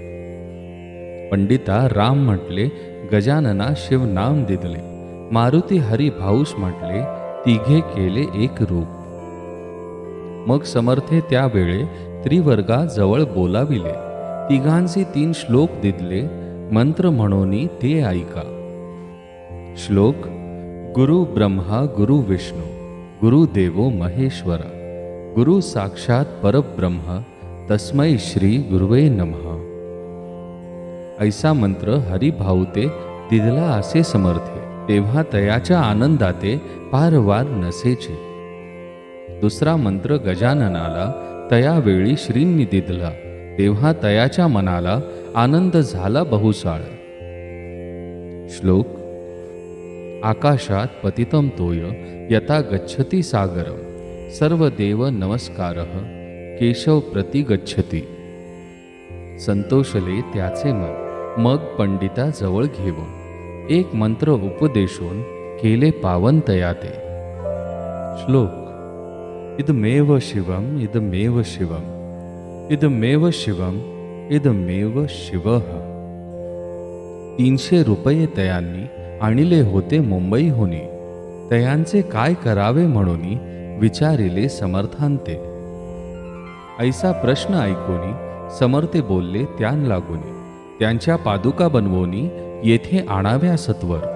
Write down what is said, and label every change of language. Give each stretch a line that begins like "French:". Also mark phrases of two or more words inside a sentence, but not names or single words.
Marathi: पंडिता राम म्हटले, गजानना शिव नाम दिदले, मारुती हरी भाऊस म्हटले, तिघे केले एक रूप. मग समर्थे त्यावेळे त्रिवर्गा जवळ बोलाविले. तिघांचे 3 श्लोक दिदले, मंत्र म्हणोनी ते ऐका. श्लोक.
Sanskrit: गुरु ब्रह्मा गुरु विष्णू गुरुदेवो महेश्वरा गुरु साक्षात परब्रह्म तस्मै श्री गुरुवे नमः.
Marathi: ऐसा मंत्र हरिभाऊते दिदला असे समर्थे. तेव्हा तयाच्या आनंदाते पारवार नसेचे. दुसरा मंत्र गजाननाला तयावेळी श्रींनी दिदला. तेव्हा तयाच्या मनाला आनंद झाला बहुसाळ. श्लोक.
Sanskrit: आकाशात पतितं तोय यथा गच्छति सागरं सर्व देव नमस्कारः केशव प्रति गच्छति.
Marathi: संतोषले त्याचे मन. मग पंडिता जवळ घेऊन एक मंत्र उपदेशून केले पावन तयाते. श्लोक.
Sanskrit: इदमेव शिवम इदमेव शिवम इदमेव शिवम इदमेव शिवः.
Marathi: 300 रुपये तयांनी आणले होते मुंबईहुनी. तयांचे काय करावे म्हणून विचारिले समर्थांते. ऐसा प्रश्न ऐकोनी समर्थे बोलले त्यान लागोनी. त्यांच्या पादुका बनवोनी येथे आणाव्या सत्वर.